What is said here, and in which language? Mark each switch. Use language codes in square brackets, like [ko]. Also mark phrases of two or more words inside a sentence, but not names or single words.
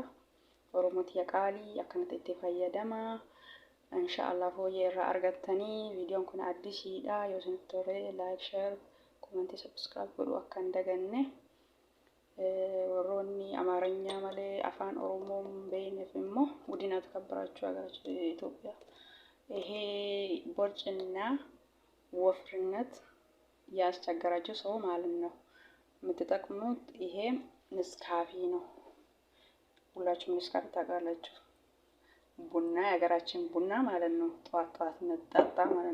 [om] Oromooti qaalii akkanatti itti fayyadamaa. Inshaallah fooyyee irraa argattanii viidiyoon kun addisiidha. Yoo isin tole [en] like, share, comment, subscribe [om] godhuu akka hin daganne. Warroonni Amaaranya malee afaan Oromoo beekneef immoo guddina [am] ተከበራችሁ ሀገራችን ኢትዮጵያ ይሄ ቦርጭና ወፍርነት ያስቸገራችሁ ሰው ማለት ነው የምትጠቅሙት ይሄ ንስካፊ ነው። ሁላችሁም ንስካፊ ታውቃላችሁ። ቡና የሀገራችን ቡና ማለት ነው። ጧት መጠጣ ማለት